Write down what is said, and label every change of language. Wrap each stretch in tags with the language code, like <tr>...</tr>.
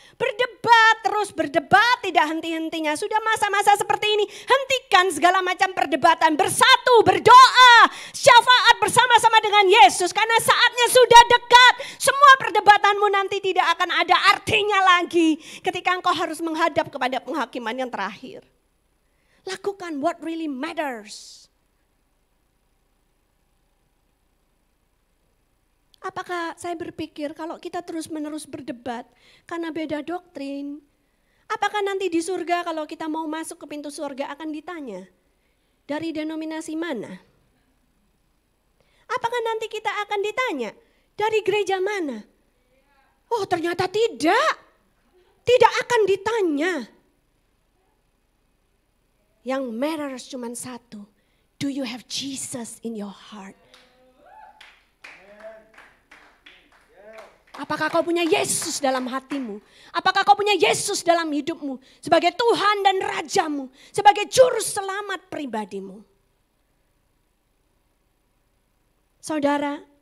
<id>Berdebat, terus berdebat tidak henti-hentinya. Sudah masa-masa seperti ini, hentikan segala macam perdebatan. Bersatu, berdoa, syafaat bersama-sama dengan Yesus. Karena saatnya sudah dekat. Semua perdebatanmu nanti tidak akan ada artinya lagi. Ketika engkau harus menghadap kepada penghakiman yang terakhir. Lakukan</id> <en>what really matters.</en> <id>Apakah saya berpikir kalau kita terus-menerus berdebat karena beda doktrin, apakah nanti di surga kalau kita mau masuk ke pintu surga akan ditanya, dari denominasi mana? Apakah nanti kita akan ditanya, dari gereja mana? Oh, ternyata tidak. Tidak akan ditanya. Yang matters cuma satu,</id> <en>do you have Jesus in your heart?</en> <id>Apakah kau punya Yesus dalam hatimu? Apakah kau punya Yesus dalam hidupmu? Sebagai Tuhan dan Rajamu. Sebagai juru selamat pribadimu. Saudara.</id>